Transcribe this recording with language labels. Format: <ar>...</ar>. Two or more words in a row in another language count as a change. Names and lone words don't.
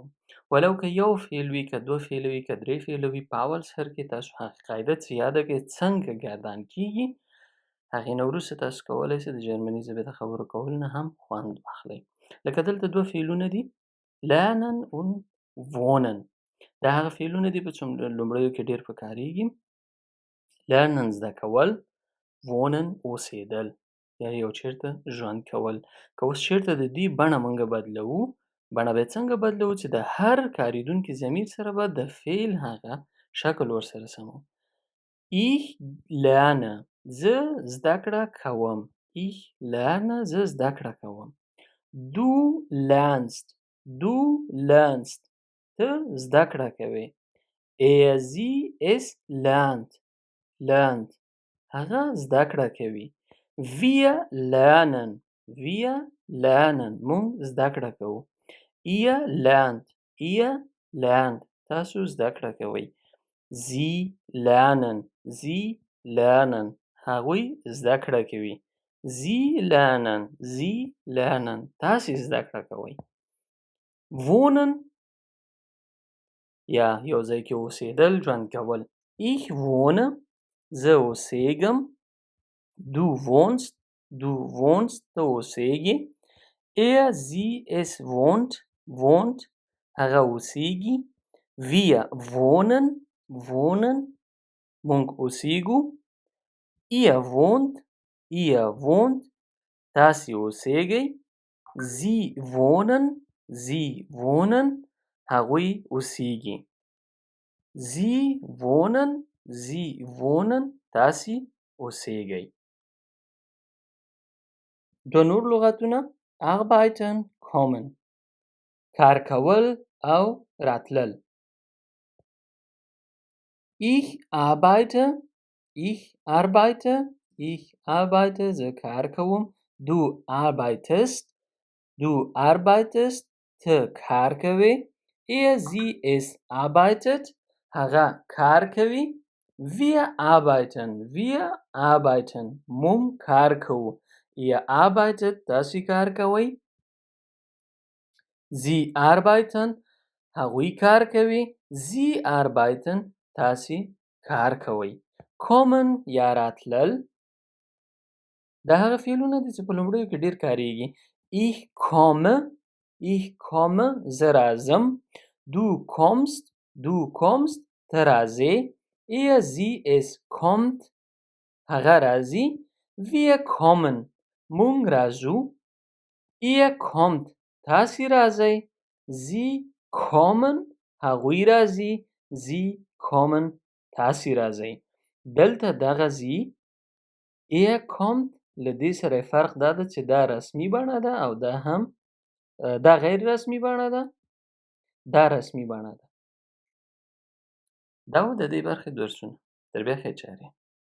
<ps>ولو که یو فعل وي، که دوه فعله وي، که درې فعله وي، په اول سر کې تاسو هغه قاعده چې یاده کړئ څنګه ګردان کیږي، هغې نه وروسته تاسو کولی شئ د جرمني ژبې د خبرو کولو نه هم خوند واخلئ. لکه دلته دوه فعلونه دي،</ps> <de>lernen und wohnen.</de> <ps>دا هغه فعلونه دي چې لومړیو کې ډېر په کارېږي. lernen زده کول، wohnen اوسېدل یا یو چېرته ژوند کول. که اوس چېرته د دې بڼه موږ بدلوو، بڼه به یې څنګه بدلوو چې د هر کارېدونکي ضمیر سره به د فعل هغه شکل ورسره سمو.</ps> <de>ich lerne</de> <ps>زه زده کړه کوم.</ps> <de>ich lerne</de> <ps>زه زده کړه کوم.</ps> <de>du lernst</de> <ps>ته زده کړه کوې.</ps> <de>er sie es lernt</de> <ps>هغه زده کړه کوي.</ps> <de>wir lernen</de> <ps>مونږ زده کړه کوو.</ps> <de>ihr lernt</de> <ps>تاسو زده کړه کوئ.</ps> <de>sie lernen</de> <ps>هغوی زده کړه کوي.</ps> <de>sie lernen</de> <ps>تاسې زده کړه کوئ. wohnen یا یو ځای کې اوسېدل، ژوند کول.</ps> <de>ich wohne</de> <ps>زه اوسېږم.</ps> <de>du wohnst</de> <ps>ته اوسېږې.</ps> <de>er sie es wohnt</de> <ps>هغه اوسېږي.</ps> <de>wir wohnen</de> <ps>مونږ اوسېږو.</ps> <de>ihr wohnt</de> <ps>تاسې اوسېږئ.</ps> <de>sie wohnen</de> <ps>هغوی اوسېږي.</ps> <de>sie wohnen</de> <ps>تاسې اوسېږئ. دوه نور لغتونه</ps> <de>arbeiten kommen</de> <ps>کار کول او راتلل.</ps> <de>ich arbeite</de> <ps>زه کار کوم.</ps> <de>du arbeitest</de> <ps>ته کار کوې.</ps> <de>er sie es arbeitet</de> <ps>هغه کار کوي.</ps> <de>wir arbeiten</de> <ps>مونږ کار کوو.</ps> <de>ihr arbeitet</de> <ps>تاسې کار کوئ.</ps> <de>sie arbeiten</de> <ps>هغوی کار کوي.</ps> <de>sie arbeiten</de> <ps>تاسې کار کوئ. kommen یا راتلل دا هغه فعلونه دي چې په لومړیو کې ډېر کارېږي.</ps> <de>ich komme</de> <ps>زه راځم.</ps> <de>du kommst</de> <ps>ته راځې.</ps> <de>er sie es kommt</de> <ps>هغه راځي.</ps> <de>wir kommen</de> <ps>مونږ راځو.</ps> <de>ihr kommt</de> <ps>تاسې راځئ.</ps> <de>sie kommen</de> <ps>هغوی راځي.</ps> <de>sie kommen</de> <ps>تاسې راځئ. دلته دغه</ps> <de>sie er kommt</de> <ps>له دې سره فرق دا ده چې دا رسمي بڼه ده او دا غیر رسمي بڼه ده. دا رسمي بڼه ده. دا و د دې برخې درسونه. تر بیا ښې چارې.</ps>